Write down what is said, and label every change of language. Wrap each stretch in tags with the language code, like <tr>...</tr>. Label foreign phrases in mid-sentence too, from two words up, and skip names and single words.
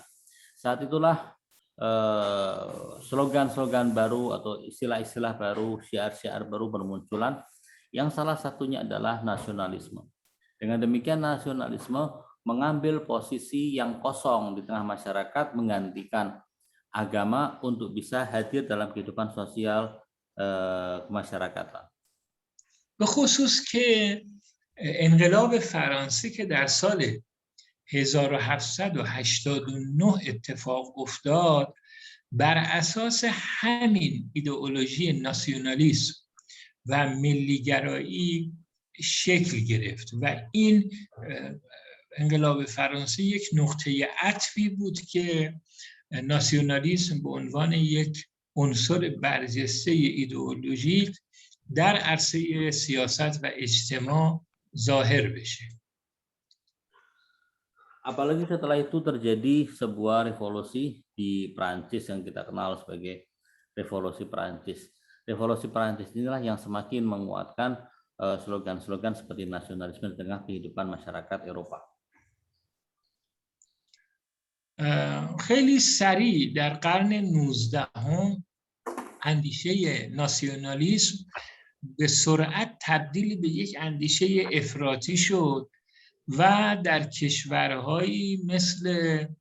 <id>Saat itulah slogan-slogan baru atau istilah-istilah baru, syiar-syiar baru bermunculan, yang salah satunya adalah nasionalisme. Dengan demikian nasionalisme mengambil posisi yang kosong di tengah masyarakat, menggantikan agama untuk bisa hadir dalam kehidupan sosial kemasyarakatan.</id> <fa>به خصوص که انقلاب فرانسه که در سال 1789 اتفاق افتاد بر اساس همین ایدئولوژی ناسیونالیسم و ملیگرایی شکل گرفت و این انقلاب فرانسه یک نقطه عطفی بود که ناسیونالیسم به عنوان یک عنصر برجسته ایدئولوژیک در عرصه سیاست و اجتماع ظاهر بشه.</fa> <id>Apalagi setelah itu terjadi sebuah revolusi di Prancis yang kita kenal sebagai revolusi Prancis. Revolusi Prancis inilah yang semakin menguatkan slogan-slogan seperti nasionalisme di tengah kehidupan masyarakat Eropa.</id> <fa>خیلی سریع در قرن 19 اندیشه ناسیونالیسم به سرعت تبدیل به یک اندیشه افراطی شد و در کشورهایی مثل</fa>